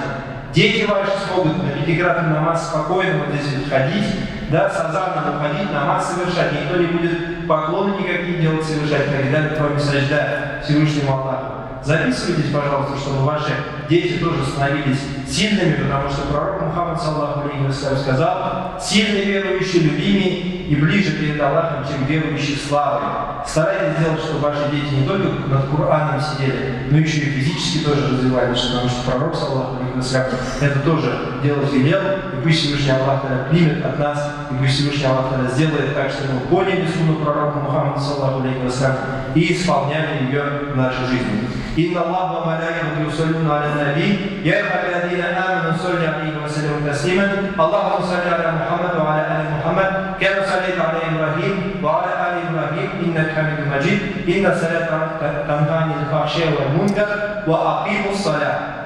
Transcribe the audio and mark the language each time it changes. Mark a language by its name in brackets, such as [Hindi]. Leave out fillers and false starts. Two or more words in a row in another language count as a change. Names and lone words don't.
[Russian] Дети ваши смогут на пятикратный намаз спокойно вот здесь вот ходить, да, с азаном уходить, намаз совершать. Никто не будет поклоны никакие делать, совершать, и так далее, кроме сажда Всевышнему Аллаху. Записывайтесь, пожалуйста, чтобы ваши дети тоже становились сильными, потому что пророк Мухаммад, [Arabic] صلى الله عليه وسلم, [Russian] сказал: сильный верующий любимый и ближе перед Аллахом, чем верующий слабый. Старайтесь сделать, чтобы ваши дети не только над Кораном сидели, но еще и физически тоже развивались, потому что пророк, [Arabic] صلى الله عليه وسلم, [Russian] это тоже делать велел, и пусть Всевышний Аллах примет от нас, и пусть Всевышний Аллах сделает так, что мы поняли сунну пророка Мухаммада, [Arabic] صلى الله عليه وسلم, [Russian] и исполняли ее в нашей жизни. [Arabic] إن الله وملائكته يصلون على النبي يا أيها الذين آمنوا صلوا عليه وسلموا تسليما. اللهم صل على محمد وعلى آل محمد كما صليت على إبراهيم وعلى آل إبراهيم إنك حميد مجيد. إن الصلاة تنهى عن الفحشاء والمنكر وأقيموا الصلاة.